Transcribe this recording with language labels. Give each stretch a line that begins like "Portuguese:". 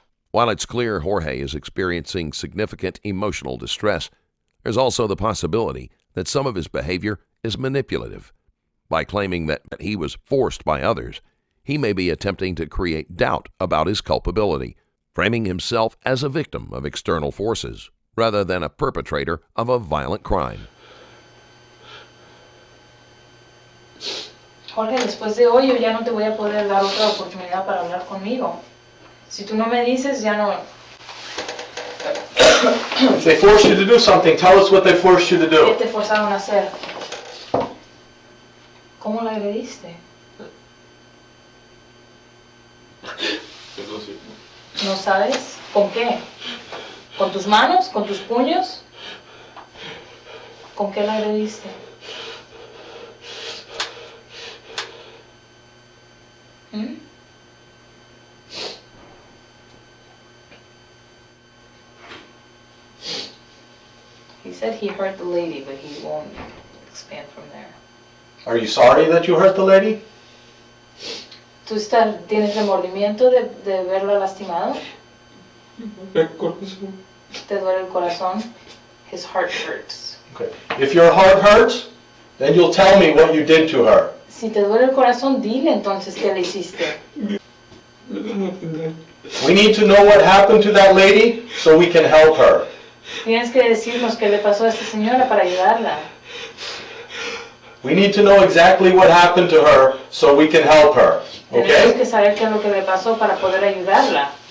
English: While it's clear Jorge is experiencing significant emotional distress, there's also the possibility that some of his behavior is manipulative. By claiming that he was forced by others, he may be attempting to create doubt about his culpability, framing himself as a victim of external forces rather than a perpetrator of a violent crime.
Spanish: Jorge, después de hoy yo ya no te voy a poder dar otra oportunidad para hablar conmigo. Si tú no me dices, ya no...
English: If they forced you to do something, tell us what they forced you to do.
Spanish: ¿Qué te forzaron a hacer? ¿Cómo la agrediste? ¿No sabes? ¿Con qué? ¿Con tus manos? ¿Con tus puños? ¿Con qué la agrediste? ¿Mm?
English: He said he hurt the lady, but he won't expand from there. Are you sorry that you hurt the lady?
Spanish: ¿Tú tienes remordimiento de verla lastimado? ¿Te duele el corazón?
English: His heart hurts. Okay. If your heart hurts, then you'll tell me what you did to her.
Spanish: Si te duele el corazón, dile entonces qué le hiciste.
English: We need to know what happened to that lady so we can help her.
Spanish: Tienes que decirnos qué le pasó a esta señora para ayudarla.
English: We need to know exactly what happened to her so we can help her.
Spanish: Tenemos
English: Okay?
Spanish: que saber qué es lo que le pasó para poder ayudarla.